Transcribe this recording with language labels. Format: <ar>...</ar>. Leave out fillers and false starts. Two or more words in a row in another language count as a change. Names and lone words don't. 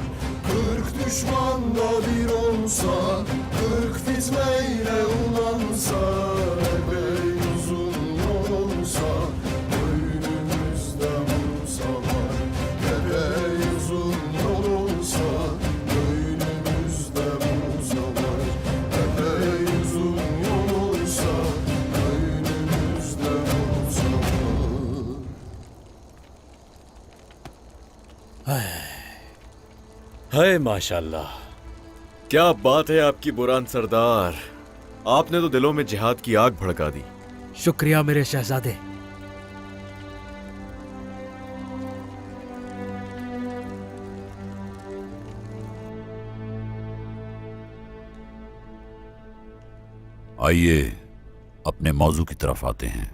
<tr>40 düşman da bir olsa, 40 fitneyle ulansa, epey uzun yol olsa, önümüzde bulsalar. Epey uzun yol olsa, önümüzde bulsalar. Epey uzun yol olsa, önümüzde bulsalar.</tr> <hi>हाय माशाल्लाह। क्या बात है आपकी बुरान सरदार, आपने तो दिलों में जिहाद की आग भड़का दी। शुक्रिया मेरे शहजादे। आइए अपने मौजू की तरफ आते हैं।</hi>